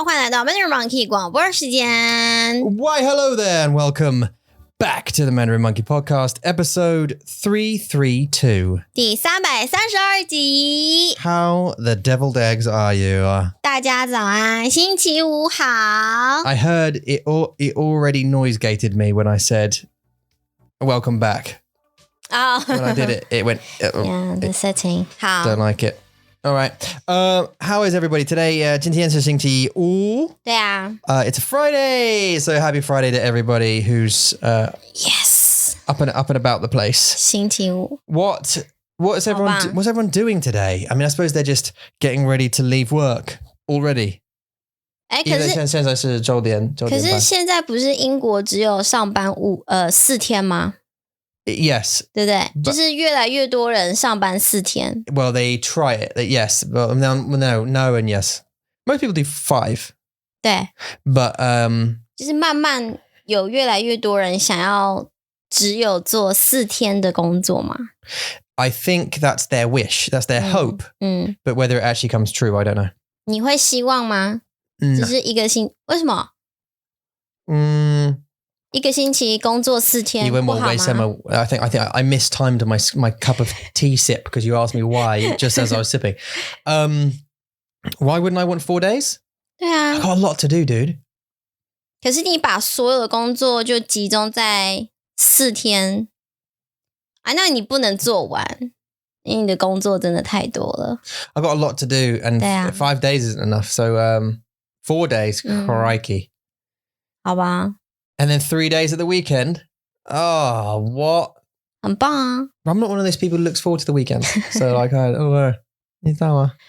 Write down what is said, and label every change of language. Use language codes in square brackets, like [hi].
[zh] 到 Mandarin Monkey 广播时间。 [en] Why, hello there and welcome back to the Mandarin Monkey Podcast, episode 332. [zh] 第332集。 [en] How the deviled eggs are you? [zh] 大家早安，星期五好。 [en] I heard it already noise-gated me when I said, welcome back. Oh. When I did it, it went, Yeah, the setting. [zh] 好。 [en] don't like it. All right. How is everybody today? [zh] 今天是星期五。对啊。 [en] It's a Friday, so happy Friday to everybody who's Yes. up and about the place. [zh] 星期五。 [en] What's everyone doing today? I mean, I suppose they're just getting ready to leave work already. [zh] 哎，可是现在是9点半。可是现在不是英国只有上班4天吗？ [en] Yes. [zh] 对不对？就是越来越多人上班4天。 [en] Well, they try it. Yes. Well, no, and yes. Most people do 5. [zh] 对。 [en] But [zh] 就是慢慢有越来越多人想要只有做4天的工作嘛。 [en] I think that's their wish. That's their hope. But whether it actually comes true, I don't know. [zh] 你会希望吗？只是一个星，为什么？一个星期工作4天不好吗？ [en] I think I mistimed my cup of tea sip because you asked me why just as I was sipping. Why wouldn't I want 4 days? [zh] 对啊。 [en] I got a lot to do, dude. [zh] 可是你把所有的工作就集中在4天，那你不能做完，因为你的工作真的太多了。 [en] I got a lot to do, and 5 days isn't enough. So 4 days, crikey. [zh] 好吧。 [en] And then 3 days at the weekend. Oh, what? [zh] 很棒啊。 [en] I'm not one of those people who looks forward to the weekend. So like, [zh] 你知道吗？